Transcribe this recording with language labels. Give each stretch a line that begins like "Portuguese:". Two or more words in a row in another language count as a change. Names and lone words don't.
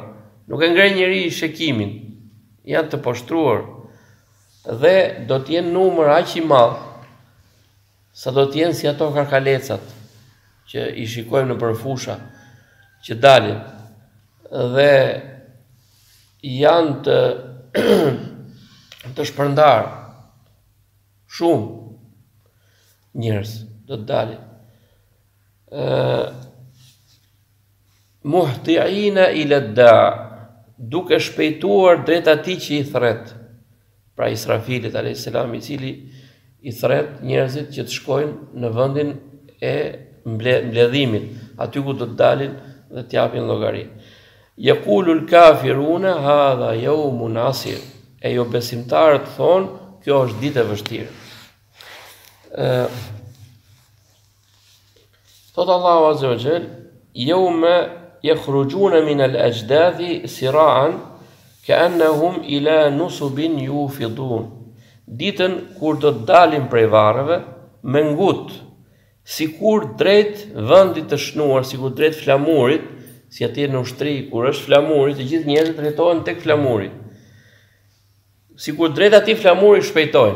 Albanian: Nuk e ngre njeri shikimin, janë të poshtruar dhe do të jenë numër aq I madh sa do të jenë si ato karkalecat që I shikojmë në përfusha që dalin dhe janë të shpërndar shumë njerëz do të dalin.
Arabic: مهطعين إلى الداع,
Albanian: duke shpejtuar drejt atij që I thret, pra Israfilit
Arabic: عليه السلام,
Albanian: I cili I thret njerëzit që të shkojnë në vendin e mbledhimit, aty ku do të dalin dhe të japin llogari.
Arabic: يقول الكافرون هذا يوم عسر.
Albanian: E jo besimtarët thonë, kjo është ditë e vështirë. Thot Allahu
Arabic: عز وجل, يوم يخرجون من الأجداث سراعا كأنهم إلى نصب يوفضون.
Albanian: Ditën kur do të dalin prej varreve me ngut, sikur drejt vendit të shnuar, sikur drejt flamurit, si atje në ushtri kur është flamuri, të gjithë njerëzit drejtohen tek flamuri. Sikur drejt atij flamuri shpejtojnë.